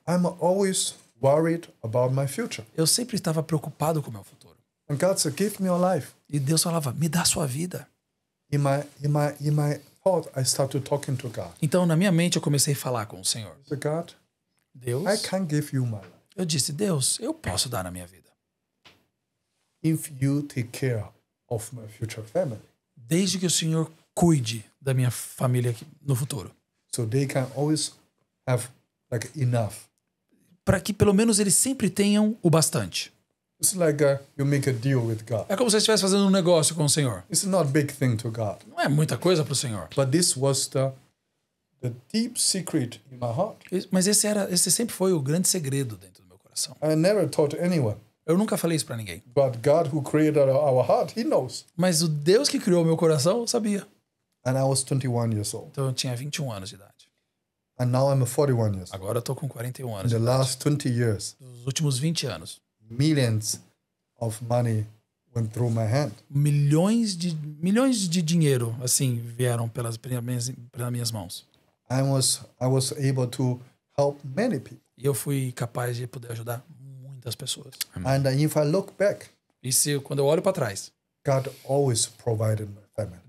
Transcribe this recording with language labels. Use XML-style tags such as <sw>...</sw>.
<en>I'm always worried about my future.</en> <pt>Eu sempre estava preocupado com o meu futuro.</pt> <en>And God said, give me your life.</en> <pt>E Deus falava, me dá a sua vida.</pt> <en>In my thought, I started talking to God.</en> <pt>Então, na minha mente, eu comecei a falar com o Senhor.</pt> <en>I said, God,</en> <pt>Deus,</pt> <en>I can't give you my life</en> <pt>eu disse, Deus, eu posso dar na minha vida.</pt> <en>if you take care of my future family.</en> <pt>Desde que o Senhor cuide da minha família aqui no futuro.</pt> <en>So they can always have like enough.</en> <pt>Para que pelo menos eles sempre tenham o bastante.</pt> <en>It's like you make a deal with God.</en> <pt>É como se você estivesse fazendo um negócio com o Senhor.</pt> <en>It's not a big thing to God.</en> <pt>Não é muita coisa para o Senhor.</pt> <en>But this was the deep secret in my heart.</en> <pt>Mas esse sempre foi o grande segredo dentro do meu coração.</pt> <en>I never told anyone.</en> <pt>Eu nunca falei isso para ninguém.</pt> <en>But God who created our heart, He knows.</en> <pt>Mas o Deus que criou o meu coração sabia.</pt> <en>And I was 21 years old.</en> <pt>Então eu tinha 21 anos de idade.</pt> <en>And now I'm 41 years.</en> <pt>Agora eu tô com 41</pt> <en>In</en> <pt>anos.</pt> <en>the last 20 years,</en> <pt>Nos últimos 20 anos,</pt> <en>millions of money went through my hand.</en> <pt>milhões de dinheiro, assim, vieram pelas minhas mãos.</pt> <en>I was able to help many people.</en> <pt>E eu fui capaz de poder ajudar muitas pessoas.</pt> <en>And if I look back,</en> <pt>E quando eu olho para trás,</pt> <en>God always provided my family.</en>